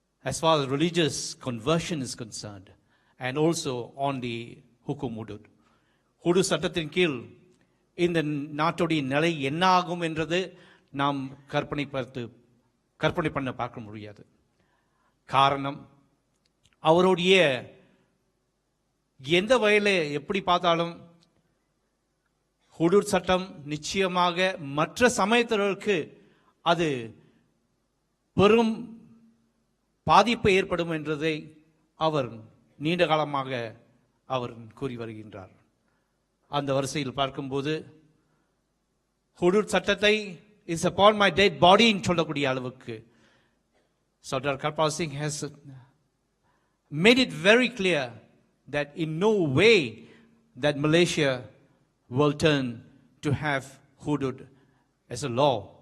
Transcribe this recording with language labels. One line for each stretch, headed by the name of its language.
English: as far as religious conversion is concerned, and also on the Hukum Hudud.
Tamil: Hudu சட்டத்தின் கீழ் இந்த நாட்டுடைய நிலை என்ன ஆகும் என்றது நாம் கற்பனை பண்ண பார்க்க முடியாது. காரணம், அவருடைய எந்த வகையில் எப்படி பார்த்தாலும் ஹுடூத் சட்டம் நிச்சயமாக மற்ற சமயத்தினருக்கு அது பெரும் பாதிப்பு ஏற்படும் என்றதை அவர் நீண்ட காலமாக அவர் கூறி வருகின்றார். அந்த வரிசையில் பார்க்கும்போது ஹுடூத் சட்டத்தை
English: is upon my dead பாடின்னு
Tamil: சொல்லக்கூடிய அளவுக்கு
English: Sardar Karpal Singh has made it very clear that in no way that Malaysia will turn to have hudud as a law.